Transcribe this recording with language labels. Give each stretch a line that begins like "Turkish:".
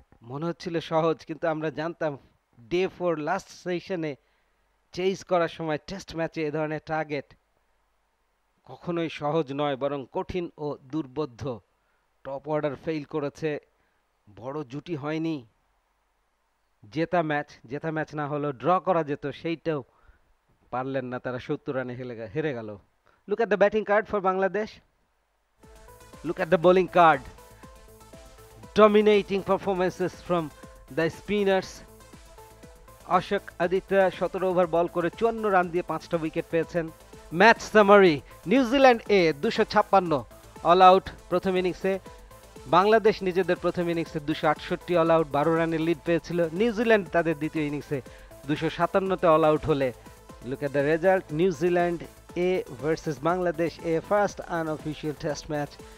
Bangla: মনে হচ্ছিল সহজ, কিন্তু আমরা জানতাম ডে 4 লাস্ট সেশনে চেজ করার সময় টেস্ট ম্যাচে এ ধরনের টার্গেট কখনোই সহজ নয়, বরং কঠিন ও দুর্বোধ্য। টপ অর্ডার ফেইল করেছে, বড় জুটি হয়নি। জেতা ম্যাচ না হলো ড্র করা যেত, সেইটাও পারলেন না তারা, 70 রানে হেরে গেল।
English: Look at the batting card for Bangladesh. Look at the bowling card. Dominating performances from the spinners.
Bangla: Ashok Aditya 17 over বল করে 54 রান দিয়ে 5টা উইকেট পেয়েছেন। ম্যাচ সামারি, নিউজিল্যান্ড এ 256 অল আউট প্রথম ইনিংসে। বাংলাদেশ নিজেদের প্রথম ইনিংসে 268 অল আউট, 12 রানের লিড পেয়েছিল। নিউজিল্যান্ড তাদের দ্বিতীয় ইনিংসে 257-তে অল আউট হলে
English: Look at the result, New Zealand A versus Bangladesh A, first unofficial test match.